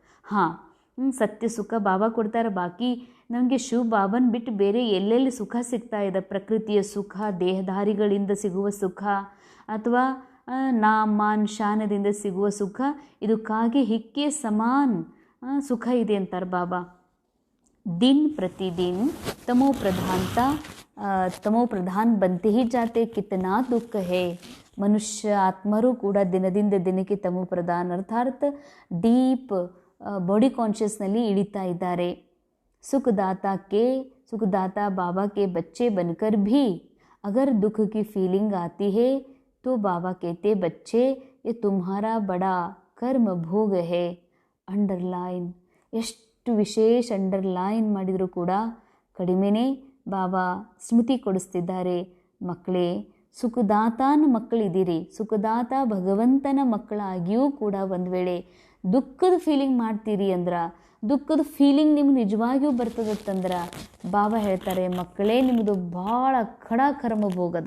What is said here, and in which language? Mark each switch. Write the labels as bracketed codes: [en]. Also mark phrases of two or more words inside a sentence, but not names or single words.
[kn] ಹಾಂ, ಸತ್ಯ ಸುಖ ಬಾಬಾ ಕೊಡ್ತಾರೆ. ಬಾಕಿ ನಮಗೆ ಶಿವ ಬಾಬನ್ ಬಿಟ್ಟು ಬೇರೆ ಎಲ್ಲೆಲ್ಲಿ ಸುಖ ಸಿಗ್ತಾ ಇದೆ, ಪ್ರಕೃತಿಯ ಸುಖ, ದೇಹಧಾರಿಗಳಿಂದ ಸಿಗುವ ಸುಖ, ಅಥವಾ [hi] नाम मान [kn] ಶಾನದಿಂದ ಸಿಗುವ ಸುಖ, ಇದಕ್ಕಾಗಿ ಹಿಕ್ಕೆ ಸಮಾನ್ ಸುಖ ಇದೆ ಅಂತಾರೆ ಬಾಬಾ. [hi] दिन प्रतिदिन तमो प्रधान बनते ही जाते, कितना दुख है. [kn] ಮನುಷ್ಯ ಆತ್ಮರು ಕೂಡ ದಿನದಿಂದ ದಿನಕ್ಕೆ ತಮೋ ಪ್ರಧಾನ ಅರ್ಥಾತ್ [en] deep body consciousನಲ್ಲಿ [kn] ಇಳಿತಾ ಇದ್ದಾರೆ. [hi] सुखदाता बाबा के बच्चे बनकर भी अगर दुख की फीलिंग आती है तो बाबा कहते बच्चे ये तुम्हारा बड़ा कर्म भोग है. [kn] ಅಂಡರ್ಲೈನ್, ಎಷ್ಟು ವಿಶೇಷ ಅಂಡರ್ಲೈನ್ ಮಾಡಿದರೂ ಕೂಡ ಕಡಿಮೆನೇ ಬಾಬಾ ಸ್ಮೃತಿ ಕೊಡಿಸ್ತಿದ್ದಾರೆ. ಮಕ್ಕಳೇ, ಸುಖದಾತನ ಮಕ್ಕಳಿದ್ದೀರಿ, ಸುಖದಾತ ಭಗವಂತನ ಮಕ್ಕಳಾಗಿಯೂ ಕೂಡ ಒಂದು ವೇಳೆ ದುಃಖದ ಫೀಲಿಂಗ್ ಮಾಡ್ತೀರಿ ಅಂದ್ರೆ, ದುಃಖದ ಫೀಲಿಂಗ್ ನಿಮ್ಗೆ ನಿಜವಾಗಿಯೂ ಬರ್ತದತ್ತಂದ್ರೆ ಬಾಬಾ ಹೇಳ್ತಾರೆ, ಮಕ್ಕಳೇ ನಿಮ್ಮದು ಭಾಳ ಖಡ ಕರ್ಮ ಭೋಗದ.